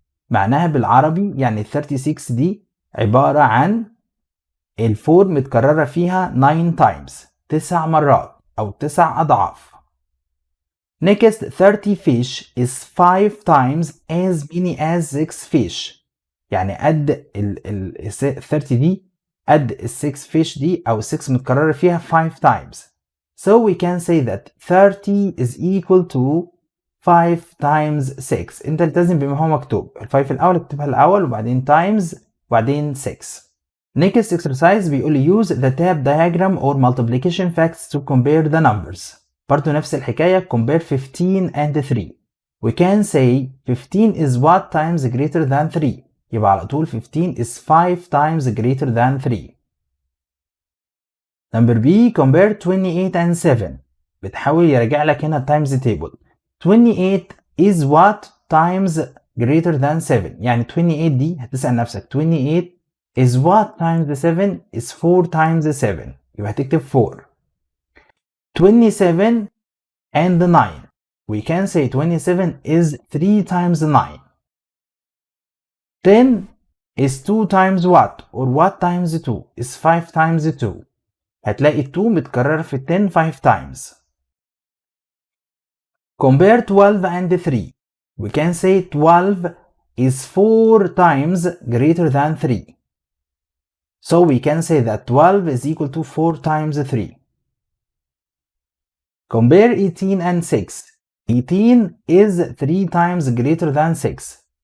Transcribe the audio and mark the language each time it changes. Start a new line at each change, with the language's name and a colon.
Arabic: معناها بالعربي يعني ال 36 دي عبارة عن ال 4 متكررة فيها 9 times 9 مرات أو 9 أضعاف.
English: Next 30 fish is 5 times as many as 6 fish.
Arabic: يعني قد ال 30 دي قد ال 6 fish دي أو 6 متكررة فيها 5 times.
English: So we can say that 30 is equal to 5 times 6.
Arabic: انت التزم بما هو مكتوب. ال 5 الأول اكتبها الأول وبعدين times وبعدين 6.
English: Next exercise
Arabic: بيقول لي
English: use the tab diagram or multiplication facts to compare the numbers.
Arabic: برضو نفس الحكاية
English: compare 15 and 3. We can say 15 is what times greater than 3.
Arabic: يبقى على طول
English: 15 is 5 times greater than 3. Number B compare 28 and 7.
Arabic: بتحاول يرجع لك هنا times table.
English: 28 is what times greater than 7.
Arabic: يعني 28 دي هتسأل نفسك
English: 28 is what times 7 is 4 times 7.
Arabic: يبقى هتكتب 4. 27 and 9.
English: We can say 27 is 3 times 9. 10 is 2 times what or what times 2 is 5 times 2.
Arabic: هتلاقي 2 متكررة في 10 5 times.
English: Compare 12 and 3. We can say 12 is 4 times greater than 3. So we can say that 12 is equal to 4 times 3. Compare 18 and 6. 18 is 3 times greater than 6.